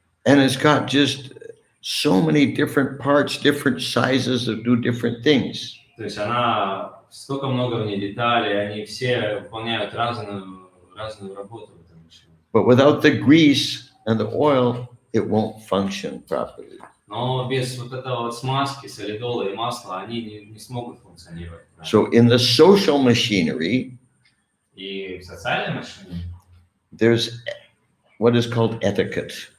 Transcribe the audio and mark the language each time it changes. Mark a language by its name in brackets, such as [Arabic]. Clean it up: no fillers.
[English] And it's got just so many different parts, different sizes that do different things. [Russian] То есть она, столько много в ней деталей, они все выполняют разную работу в этой машине. [English] But without the grease and the oil, it won't function properly. [Russian] Но без вот этого вот смазки, солидола и масла, они не смогут функционировать. [English] So in the social machinery, [Russian] И в социальной машине [English] there's what is called etiquette.